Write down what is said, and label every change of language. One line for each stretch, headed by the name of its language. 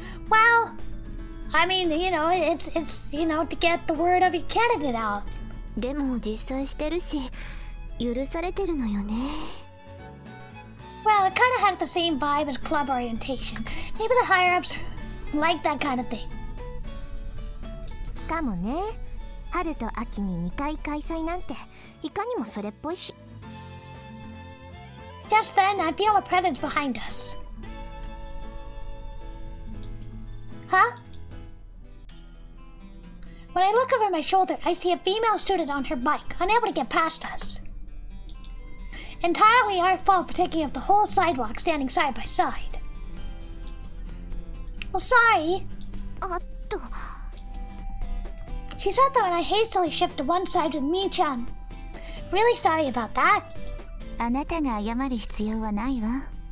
English: Well, I mean, you know, it's you know, to get the word of your candidate out.
Japanese: でも実際してるし、許されてるのよね。
English: Well, it kind of has the same vibe as club orientation. Maybe the higher-ups like that kind of thing.
Japanese: かもね。春と秋に2回開催なんていかにもそれっぽいし。
English: Just then, I feel a presence behind us. Huh? When I look over my shoulder, I see a female student on her bike, unable to get past us. Entirely our fault for taking up the whole sidewalk standing side by side. Well, sorry.
Japanese: あっと。
English: Chisato and I hastily shift to one side with Mi-chan. Really sorry about that.
Japanese: あなたが謝る必要はないわ。